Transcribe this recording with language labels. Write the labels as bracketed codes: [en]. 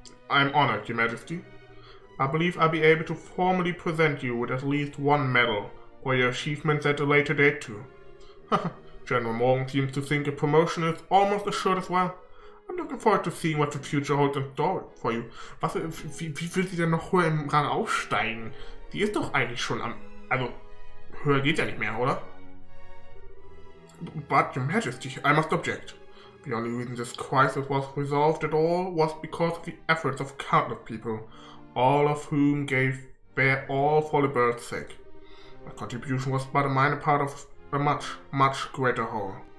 [en] I am honored, Your Majesty. I believe I'll be able to formally present you with at least one medal for your achievements at a later date too. General Morgan seems to think a promotion is almost assured as well. I'm looking forward to seeing what the future holds in store for you. [de] Wie will sie denn noch höher im Rang aufsteigen? Die ist doch eigentlich schon am... Also, höher geht ja nicht mehr, oder? [en] But, Your Majesty, I must object. The only reason this crisis was resolved at all was because of the efforts of countless people, all of whom gave their all for the bird's sake. My contribution was but a minor part of a much, much greater whole.